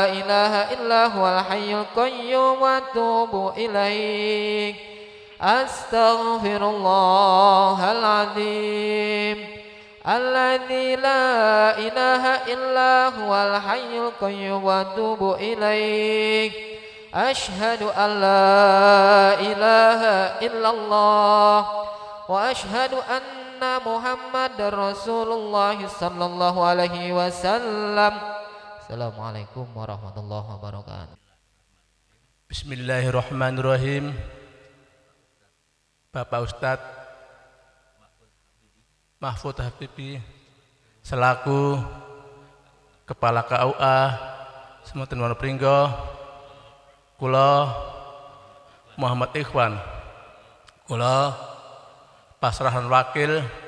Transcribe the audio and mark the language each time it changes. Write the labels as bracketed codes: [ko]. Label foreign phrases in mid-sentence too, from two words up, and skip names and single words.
[ar] إله إلا هو الحي القيوم وأتوب إليه أستغفر الله العظيم الذي لا إله إلا هو الحي القيوم وأتوب إليه أشهد أن لا إله إلا الله وأشهد أن محمد رسول الله صلى الله عليه وسلم. السلام عليكم ورحمة الله وبركاته. بسم الله الرحمن الرحيم. [jv] Bapak Ustadz Mahfud Habibi selaku Kepala KUA Semonten Wonopringgo, kula Muhammad Ikhwan, kula pasrahan wakil